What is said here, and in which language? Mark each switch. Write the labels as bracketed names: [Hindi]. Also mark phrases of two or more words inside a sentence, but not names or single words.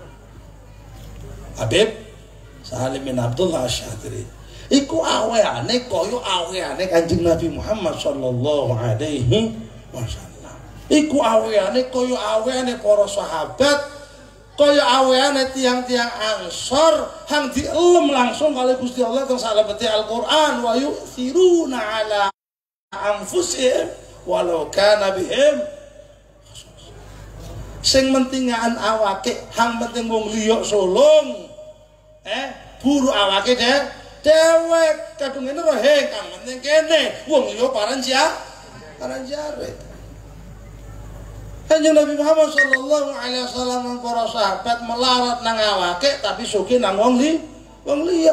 [Javanese] Habib Salim bin Abdullah Asy-Syadzili iku aweane kaya aweane Kanjeng Nabi Muhammad [Arabic] sallallahu alaihi wasallam. [Javanese] Iku aweane kaya aweane para sahabat, kaya aweane tiang-tiang Ansor hang dielem langsung kali Gusti Allah teng salebete Al-Qur'an [Arabic] wa yu'thiruna ala anfusihim walau kana bihim [Javanese] sing mentingan awake hang penting wong liya solong buru awake dewek kadung ngene ro kang penting kene wong liya paranjare. Kanjeng Nabi Muhammad [Arabic] sallallahu alaihi wasallam [Javanese] lan para sahabat melarat nang awake tapi sugih nang wong liya.